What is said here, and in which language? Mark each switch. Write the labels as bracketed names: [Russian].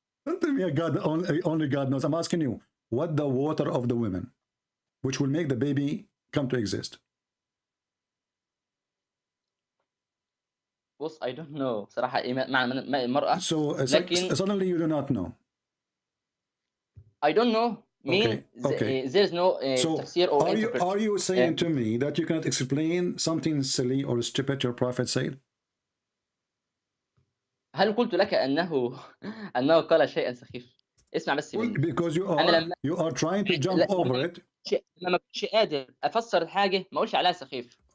[English] Don't tell me only God knows. I'm asking you, what the water of the women, which will make the baby come to exist? [Arabic] بص [English] I don't know [Arabic] بصراحة إيه معنى ماء المرأة. [English] So suddenly you do not know. I don't know. There is no tafsir or interpretation. Are you saying to me that you cannot explain something silly or stupid your prophet said? [Arabic] هل قلت لك أنه قال شيئا سخيف؟ اسمع بس مني. [English] Because you are trying to jump over it. [Arabic] لما كنتش قادر أفسر الحاجة ما أقولش عليها سخيف.